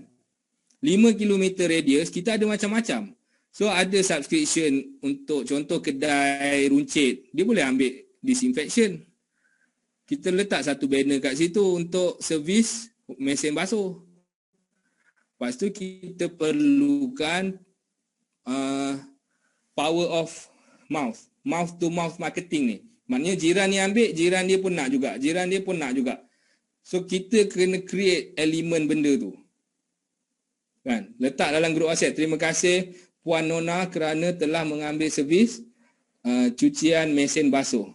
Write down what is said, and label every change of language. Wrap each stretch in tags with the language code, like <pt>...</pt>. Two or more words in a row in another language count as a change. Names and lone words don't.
<ms>5 km radius kita ada macam-macam. So ada subscription untuk contoh kedai runcit, dia boleh ambil disinfection. Kita letak satu banner kat situ untuk servis mesin basuh. Lepas tu kita perlukan</ms> <en>power of mouth. Mouth to mouth marketing</en> <ms>ni. Maknanya jiran ni ambil, jiran dia pun nak juga. Jiran dia pun nak juga. So kita kena create elemen benda tu. Kan? Letak dalam grup WhatsApp. Terima kasih Puan Nona kerana telah mengambil servis cucian mesin basuh.</ms>